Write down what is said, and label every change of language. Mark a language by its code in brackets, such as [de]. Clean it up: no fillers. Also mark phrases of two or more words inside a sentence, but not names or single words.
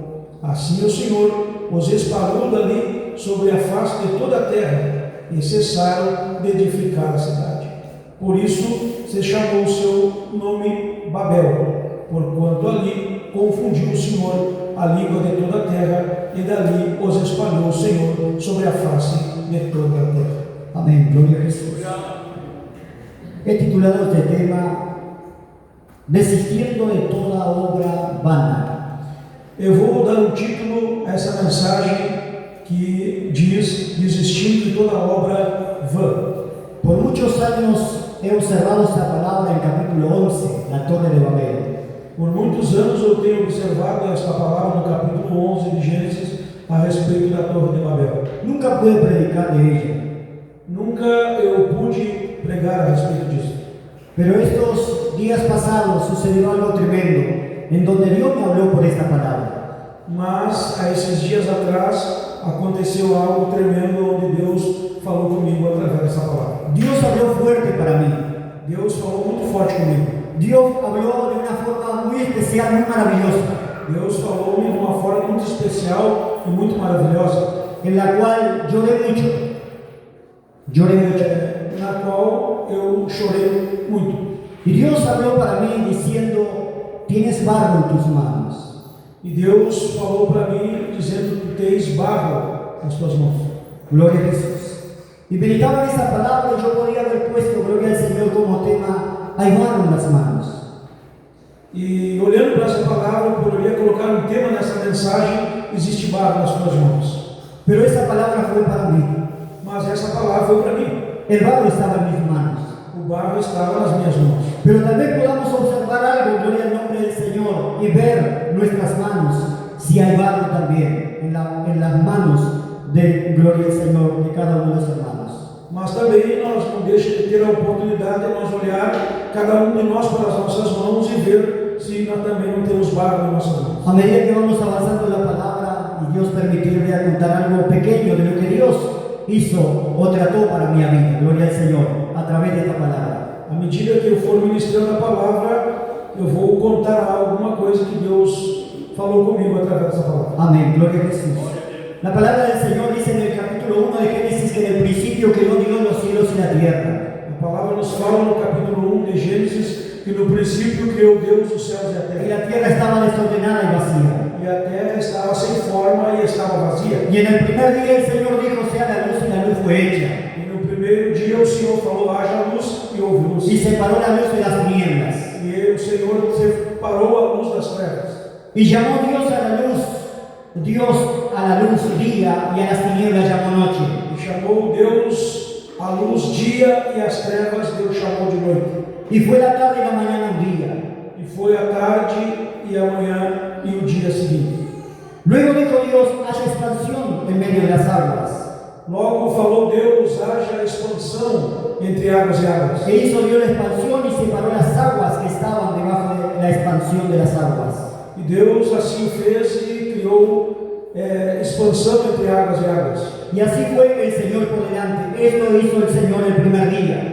[pt] Assim o Senhor os espalhou dali sobre a face de toda a terra, e cessaram de edificar a cidade. Por isso se chamou o seu nome Babel, porquanto ali confundiu o Senhor a língua de toda a terra, e dali os espalhou o Senhor sobre a face de toda a terra. [es] Amén, gloria a Jesús. He titulado este tema: Desistiendo de toda obra vana. [pt] Eu vou dar um título a essa mensagem que diz: desistindo de toda obra vã. [es] Por muchos años he observado esta palabra en el capítulo 11, la Torre de Babel. [pt] Por muitos anos eu tenho observado esta palavra no capítulo 11 de Gênesis a respeito da Torre de Babel. [es] Nunca pude predicar de ella, [pt] Nunca eu pude pregar a respeito disso. [es] pero estos días pasados sucedió algo tremendo, en donde Dios me habló por esta palabra. [pt] Mas, a esses dias atrás, aconteceu algo tremendo onde Deus falou comigo através dessa palavra. [es] Dios habló fuerte para mí. [pt] Deus falou muito forte comigo. [es] Dios habló de una forma muy especial, muy maravillosa, [pt] Deus falou-me de uma forma muito especial e muito maravilhosa, [es] en la cual lloré mucho. Lloré mucho. [pt] na qual eu chorei muito. [es] Y Dios habló para mí diciendo: tienes barro en tus manos. [pt] E Deus falou para mim, dizendo: tu tens barro nas tuas mãos. [es] Gloria a Jesús. Y meditaba en esta palabra y yo podía haber puesto, gloria al Señor, como tema: hay barro en las manos. [pt] E olhando para essa palavra, eu poderia colocar um tema nessa mensagem: existe barro nas tuas mãos. [es] Pero esa palabra fue para mí. [pt] Mas essa palavra foi para mim. [es] El barro estaba en mis manos. [pt] O barro estava nas minhas mãos. [es] Pero también podamos observar algo, gloria al nombre del Señor, y ver nuestras manos, si hay barro también en las manos de gloria al Señor de cada uno de los hermanos. [pt] Mas também nós não deixamos de ter a oportunidade de nós olhar cada um de nós para as nossas mãos e ver se nós também não temos barro em nossas mãos. [es] A medida que vamos avanzando en la palabra y Dios permitir, voy a contar algo pequeño de lo que Dios hizo o trató para mi vida, gloria al Señor, a través de esta palabra. [pt] À medida que eu for ministrando a palavra, eu vou contar alguma coisa que Deus falou comigo através dessa palavra. [es] Amén, gloria a Jesús. La palabra del Señor dice en el capítulo 1 de Génesis que en el principio creó Dios los cielos y la tierra. [pt] A palavra nos fala no capítulo 1 de Gênesis que no princípio criou Deus os céus e a [es] Y [pt] terra. [es] la tierra estaba desordenada y vacía. [pt] E a terra estava sem forma e estava vazia. [es] Y en el primer día el Señor dijo, sea la luz, y la luz fue hecha. [pt] E no primeiro dia o Senhor falou, haja luz, e houve luz. [es] Y separó la luz de las tinieblas. [pt] E o Senhor separou a luz das trevas. [es] Y llamó Dios a la luz día, y a las tinieblas llamó noche. [pt] E chamou Deus a luz dia e as trevas Deus chamou de noite. [es] Y fue la tarde y la mañana un día. [pt] E foi a tarde e a manhã e o dia seguinte. [es] Luego dijo Dios, haya expansión en medio de las aguas. [pt] Logo falou Deus, haja expansão entre águas e águas. E [es] hizo Dios la expansión y separó las aguas que estaban debajo de la expansión de las aguas. [pt] E Deus assim fez e criou expansão entre águas e águas. [es] Y así fue el Señor por delante. Esto hizo el Señor el primer día.